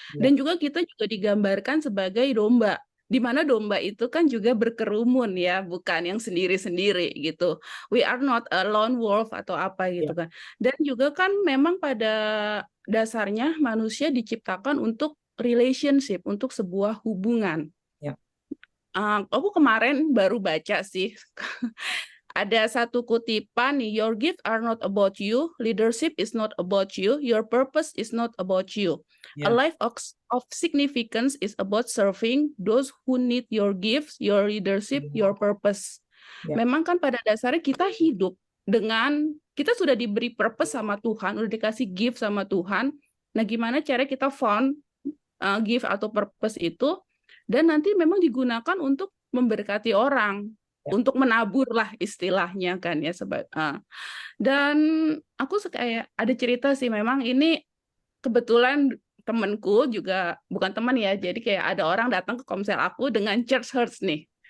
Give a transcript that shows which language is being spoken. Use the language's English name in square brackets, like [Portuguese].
[Indonesian] Dan juga kita juga digambarkan sebagai domba, di mana domba itu kan juga berkerumun ya, bukan yang sendiri-sendiri gitu. [English] We are not a lone wolf [Indonesian] atau apa gitu kan. Dan juga kan memang pada dasarnya manusia diciptakan untuk relationship, untuk sebuah hubungan. Aku kemarin baru baca sih, ada satu kutipan nih, [English] your gifts are not about you, leadership is not about you, your purpose is not about you. A life of significance is about serving those who need your gifts, your leadership, your purpose. [Indonesian] Memang kan pada dasarnya kita hidup dengan, kita sudah diberi purpose sama Tuhan, udah dikasih gift sama Tuhan. Nah gimana cara kita found gift atau purpose itu, dan nanti memang digunakan untuk memberkati orang. Untuk menabur lah istilahnya kan ya dan aku kayak ada cerita sih, memang ini kebetulan temanku juga, bukan teman ya, jadi kayak ada orang datang ke komsel aku dengan church hurts nih.